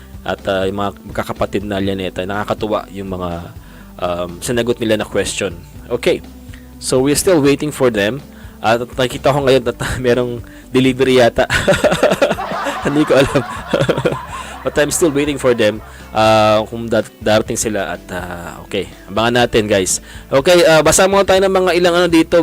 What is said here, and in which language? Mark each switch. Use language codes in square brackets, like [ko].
[tl] At yung mga kakapatid na Llaneta, nakakatuwa yung mga sinagot nila na question. Okay. [en] So we're still waiting for them. [tl] At nakita ko ngayon at merong delivery yata. Hindi ko alam. [en] But I'm still waiting for them. [tl] Kung darating sila at okay, abangan natin guys. Okay, basa mo tayo ng mga ilang dito.